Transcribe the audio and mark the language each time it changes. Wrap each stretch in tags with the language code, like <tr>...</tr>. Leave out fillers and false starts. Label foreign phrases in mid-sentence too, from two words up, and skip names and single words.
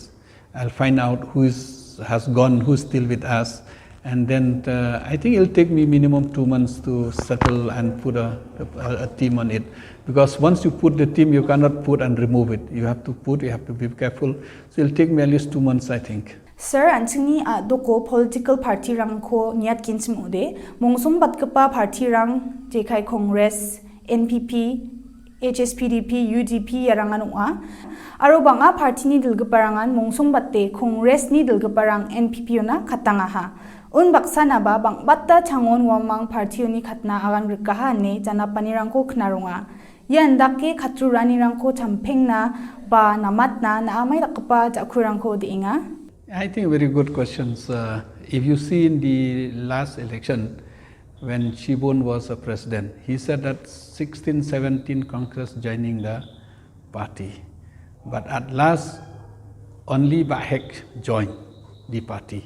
<en>I'll find out who has gone, who's still with us, and then I think it'll take me minimum 2 months to settle and put a team on it. Because once you put the team, you cannot put and remove it. You have to put, you have to be careful. So it'll take me at least 2 months, I think.</en> <grt>Sir, antini doko</grt> <en>political party</en> <grt>rang ko niat kinsim ude, mongsum batkapa party rang JK Congress, NPP, HSPDP, UDP yarangan ua. Aro banga party ni dilgaparangan mongsum batte Congress ni dilgaparang NPP na katangaha. Un baksa na ba bang batta changon wamang party ni katna agan rikaha ne jana panirangko knarunga. Yan dake katrurani rangko champeng na ba namat na amay dakapa jakurangko diinga.</grt> <en>I think very good questions. If you see in the last election, when Shibun was a president, he said that 16, 17 Congress joining the party. But at last, only Bahek joined the party.</en>